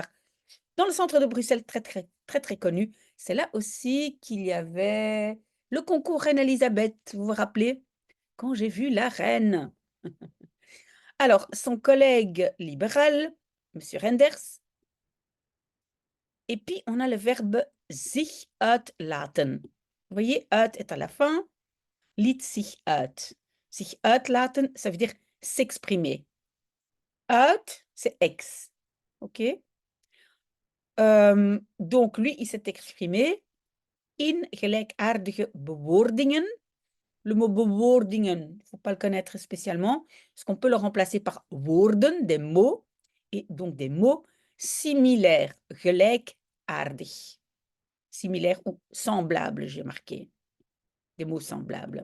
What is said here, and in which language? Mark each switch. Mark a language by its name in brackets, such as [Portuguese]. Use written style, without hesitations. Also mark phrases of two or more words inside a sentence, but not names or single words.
[French] Dans le centre de Bruxelles, très, très, très, très connu. C'est là aussi qu'il y avait le concours Reine-Elisabeth, vous vous rappelez? Quand j'ai vu la reine. Alors, son collègue libéral, M. Renders, et puis on a le verbe [Dutch] sich uitlaten. [French] Vous voyez, uit est à la fin, [Dutch] liet sich uit. Sich uitlaten, [French] ça veut dire s'exprimer. Uit, c'est ex. OK? Donc, lui, il s'est exprimé [Dutch] in gelijkaardige bewoordingen. [French] Le mot bewoordingen, il ne faut pas le connaître spécialement, parce qu'on peut le remplacer par woorden, des mots, et donc des mots similaires, gelijkaardig. Similaires ou semblables, j'ai marqué. Des mots semblables.